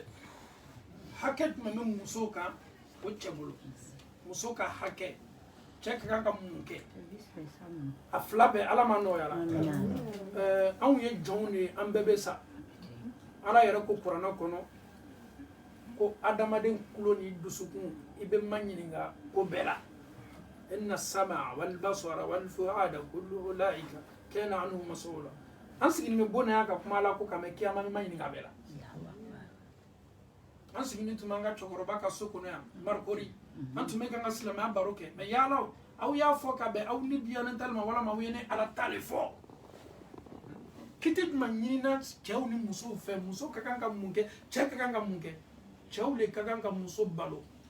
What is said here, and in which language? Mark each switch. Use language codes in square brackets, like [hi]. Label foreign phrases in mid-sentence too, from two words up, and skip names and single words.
[bm] Hakɛ jumɛn bɛ muso kan o cɛ bolo muso ka hakɛ cɛ ka kan ka mun kɛ a fila bɛɛ ala ma nɔgɔya la anw ye jɔnw de ye an bɛɛ bɛ sa ala yɛrɛ ko kuranɛ kɔnɔ ko adamaden kulo ni dusukun i bɛ ma ɲininka ko bɛɛ la [ar] إن السمع والبصر والفؤاد كل أولئك كان عنه مسؤولا [bm] an sigilen bɛ bona ka kuma la ko kama kiyama ma ɲininka bɛɛ la an sigilen tun b'an ka cɛkɔrɔba ka so kɔnɔ yan marikori an tun bɛ kan ka silamɛya baro kɛ mɛ yala aw y'a fɔ ka bɛn aw ni diyanen tali ma walama aw ye ne ala ta le fɔ kiti jumɛn ɲinina cɛw ni musow fɛ muso ka kan ka mun kɛ cɛ ka kan ka mun kɛ cɛw le ka kan ka muso balo